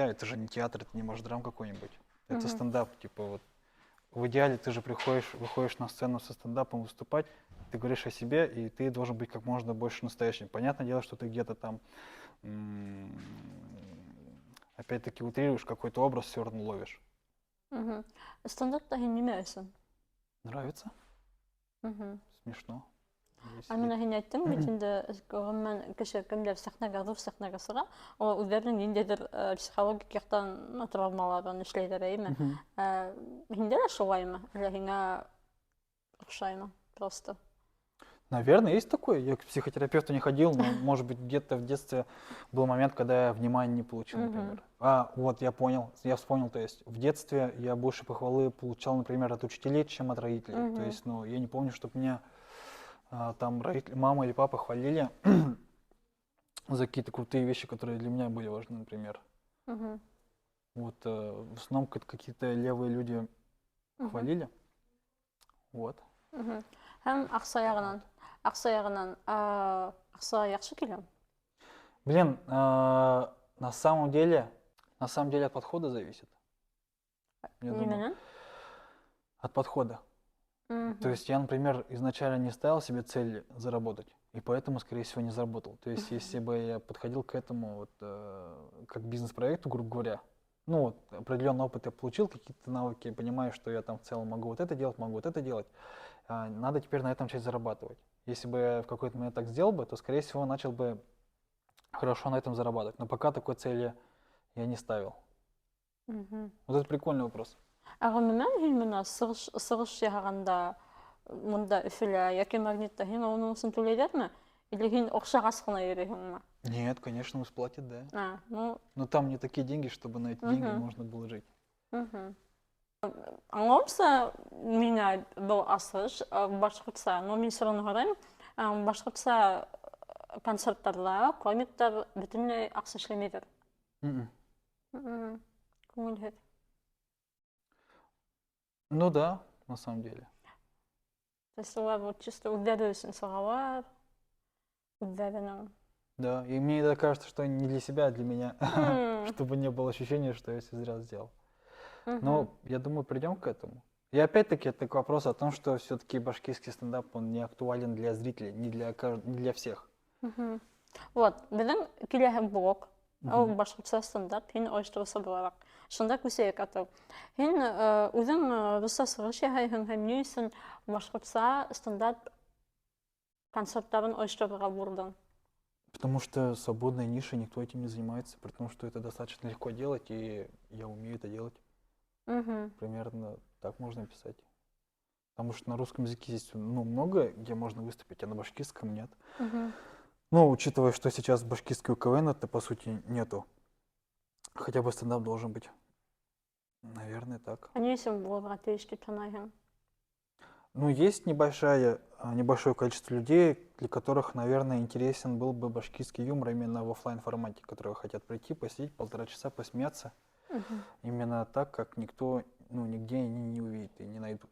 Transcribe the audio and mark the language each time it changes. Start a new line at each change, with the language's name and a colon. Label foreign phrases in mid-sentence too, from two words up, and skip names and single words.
Russian: Это же не театр, это не драм какой-нибудь. Это стендап, в идеале ты же выходишь на сцену со стендапом выступать, ты говоришь о себе, и ты должен быть как можно больше настоящим. Понятное дело, что ты где-то там опять-таки утрируешь, какой-то образ все равно ловишь.
Bashkir: Стендапта һин нимә өсөн?
Russian: Нравится? Смешно.
Bashkir: Менә һин әйттең бит инде, гомумән кеше кемдер сәхнәгә, ҙур сәхнәгә сыға, ул үҙҙәренең ниндәйҙер психологик яҡтан травмаларын эшләйҙәр, һиндә лә шулаймы? Әллә һиңә оҡшаймы просто?
Russian: Наверное, есть такое. Я к психотерапевту не ходил, но, может быть, где-то в детстве был момент, когда я внимания не получил, например. Вот, я понял, я вспомнил, то есть в детстве я больше похвалы получал, например, от учителей, чем от родителей. То есть, я не помню, чтобы меня там мама или папа хвалили за какие-то крутые вещи, которые для меня были важны, например. Вот, в основном какие-то левые люди хвалили. Вот.
Bashkir: Һәм аҡса яғынан, аҡса яҡшы киләме?
Russian: На самом деле от подхода зависит.
Bashkir: Нимәнән?
Russian: От подхода. То есть я, например, изначально не ставил себе цель заработать, и поэтому, скорее всего, не заработал. То есть если бы я подходил к этому как бизнес-проекту, грубо говоря, определенный опыт я получил, какие-то навыки, понимаю, что я там в целом могу вот это делать, надо теперь на этом начать зарабатывать. Если бы я в какой-то момент так сделал бы, то, скорее всего, начал бы хорошо на этом зарабатывать. Но пока такой цели я не ставил. Вот это прикольный вопрос.
Bashkir: Агымынан һин менә сығыш яһаганда монда Өфөлә яки Магнитта һин уның өсөн түләйҙәрме? Или һин оҡшағас ҡына йөрөйһеңме?
Russian: Нет, конечно, сплатят, да. Ну, Но там не такие деньги, чтобы на эти деньги Мгм. можно было жить.
Bashkir: Аңлауымса, миңә был асыш башҡортса, но мин сорауны һорайым. Башҡортса концерттарҙа комиктар бөтөнләй аҡса эшләмәйҙәр. Мгм. Күңелһеҙ.
Russian: Ну да, на самом деле. То есть
Bashkir: улар
Russian: вот чисто
Bashkir: үҙҙәре өсөн сығалар, үҙҙәренең.
Russian: Да, и мне иногда кажется, что не для себя, а для меня, М, чтобы не было ощущения, что я все зря сделал. мгм. Но я думаю, придем к этому. И опять-таки это вопрос о том, что все-таки башкирский стендап, он не актуален для зрителей, не для всех. Мгм. Вот,
Bashkir: беҙҙең киләһе блок, ул Мгм. башҡортса стандарт, һин ойоштороусы булараҡ. Шунда күсәйек атау. Һин үҙең русса сығыш яһайһың һәм ни өсөн башҡортса стандарт концерттарын ойошторорға булдың?
Russian: Потому что свободная ниша, никто этим не занимается, при том, что это достаточно легко делать, и я умею это делать. Мгм. Примерно так можно описать. Потому что на русском языке здесь много, где можно выступить, а на башкирском нет. Мгм. Ну, учитывая, что сейчас башкирский КВН, это по сути нету. Хотя бы стендап должен быть. Наверное, так.
Bashkir: Ни өсөн булырға тейеш дип һанайһың?
Russian: Ну, есть небольшое количество людей, для которых, наверное, интересен был бы башкирский юмор именно в оффлайн формате, которые хотят прийти, посидеть 1,5 часа, посмеяться. Мгм. Именно так, как никто, нигде они не увидит и не найдут.